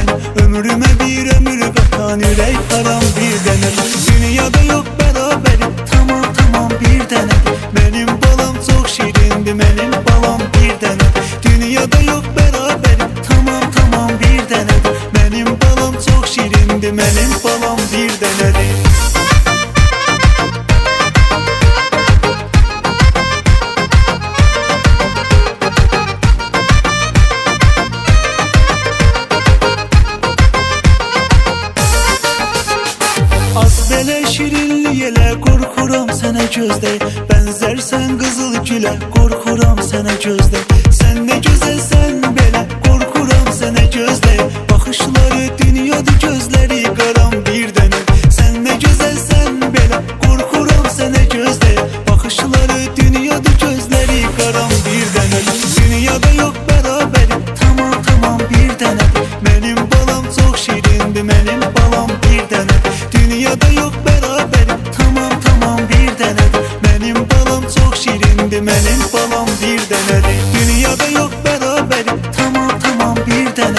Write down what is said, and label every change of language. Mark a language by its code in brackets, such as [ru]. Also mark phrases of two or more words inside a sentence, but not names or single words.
[tr] Ömrüme bir ömür katan yürek param bir denem. Dünyada yok beraber tamam tamam bir denem. Benim balam çok şirindi, benim balam bir denem. Dünyada yok beraber tamam tamam bir denem. Benim balam çok şirindi, benim balam bir denem. [az] Az belə şirinliyelə qorxuram sənə gözdə. Benzersen qızıl gülə qorxuram sənə gözdə. Sən nə gözəlsən belə qorxuram sənə gözdə. Baxışları dünyada gözləri qaram bir dənə. Sən nə gözəlsən belə qorxuram sənə gözdə. Baxışları dünyada gözləri qaram bir dənə. [tr] Dünyada yok beraber tamam tamam bir dənə. Benim balam çok şirindi, benim balam bir dənə. Dünyada yok beraber tamam tamam bir dənə. Benim balam çok şirindi, benim balam bir dənə. Dünyada yok beraber tamam tamam bir dənə.